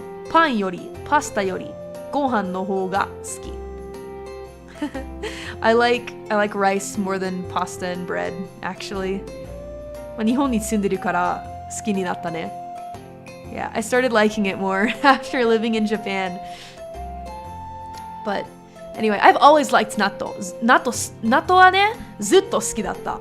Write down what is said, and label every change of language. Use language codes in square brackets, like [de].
[ja] パンよりパスタよりご飯の方が好き。 [en] I like rice more than pasta and bread, actually. [ja] 日本に住んでるから好きになったね。 [en] Yeah, I started liking it more after living in Japan. But anyway, I've always liked natto. [ja] nattoはね、ずっと好きだった。